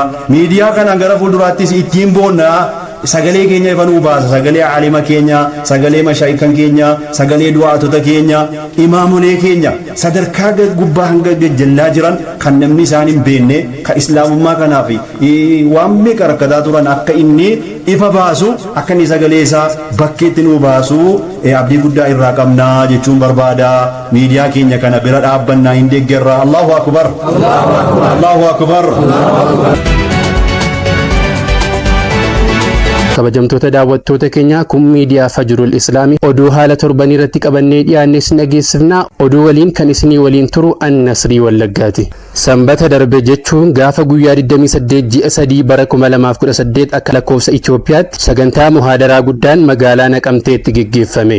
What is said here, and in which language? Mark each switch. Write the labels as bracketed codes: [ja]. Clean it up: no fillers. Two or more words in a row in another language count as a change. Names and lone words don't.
[om] miidiyaa kana gara fuulduraattis ittiin boonna. sagalee keenya ifa nuu baasa sagalee aalima keenya sagalee mashaayikan keenya sagalee du'aatota keenya imaamolee keenya sadarkaa gubbaa hanga gajjallaa jiran kan namni isaan hin beekne kan islaamummaa kanaaf waan meeqa rakkataa turan akka inni ifa baasu akka inni sagalee isaa bakkeetti nuu baasu abdii guddaa irraa qabna jechuun barbaada. miidiyaa keenya kana bira dhaabbannaa hin deeggarra. [ar] الله أكبر الله أكبر. [om] kabajamtoota daawwattoota keenya kun miidiyaa Fajrul Islaamii oduu haala torbanii irratti qabannee dhiyaannee isin dhageessifna. oduu waliin kan isinii waliin turu Annasrii Wallaggaati. sanbata darbe jechuun gaafa guyyaa 28 ji'a 3 bara 2018 akka lakkoofsa Itoophiyaatti sagantaa muhaadaraa guddaan magaalaa Naqamteetti gaggeeffame.